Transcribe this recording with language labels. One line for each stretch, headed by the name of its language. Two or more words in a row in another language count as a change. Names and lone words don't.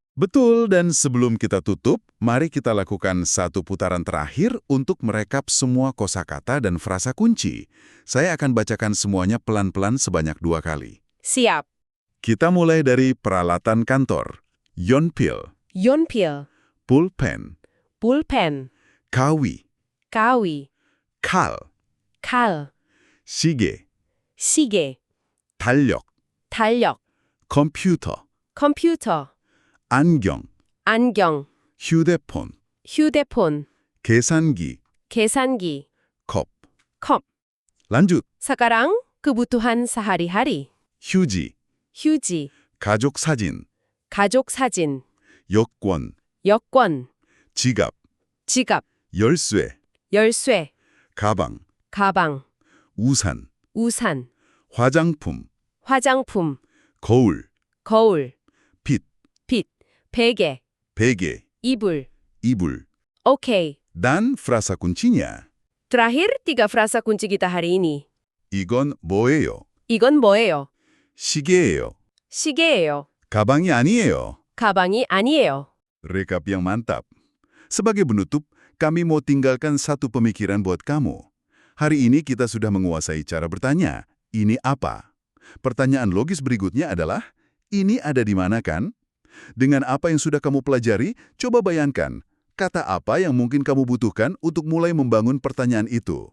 Indonesian: Betul, dan sebelum kita tutup, mari kita lakukan satu putaran terakhir untuk merekap semua kosakata dan frasa kunci. Saya akan bacakan semuanya pelan-pelan sebanyak 2 kali. Siap. Kita mulai dari peralatan kantor.
Korean: Yonpil, Yonpil, pulpen, pulpen, kawi, kawi, kal, kal, 시계, 시계, 달력, 달력, 컴퓨터, 컴퓨터, 안경, 안경, 휴대폰, 휴대폰, 계산기, 계산기, 컵. 컵.
Indonesian: lanjut, Sekarang kebutuhan sehari-hari.
Korean: 휴지, 휴지, 가족 사진, 가족 사진, 여권, 여권, 지갑, 지갑, 열쇠, 열쇠, 가방, 가방, 우산, 우산, 화장품, 화장품, 거울, 거울, 빛, 빛, 베개, 베개, 이불. 이불.
Indonesian: Oke. Dan frasa kuncinya, Terakhir 3 frasa kunci kita hari ini.
Korean: 이건 뭐예요? 이건 뭐예요? 시계예요. 시계예요. 가방이 아니에요. 가방이 아니에요.
Indonesian: Rekap yang mantap. Sebagai penutup, kami mau tinggalkan satu pemikiran buat kamu. Hari ini kita sudah menguasai cara bertanya, ini apa? Pertanyaan logis berikutnya adalah, ini ada di mana kan? Dengan apa yang sudah kamu pelajari, coba bayangkan, kata apa yang mungkin kamu butuhkan untuk mulai membangun pertanyaan itu.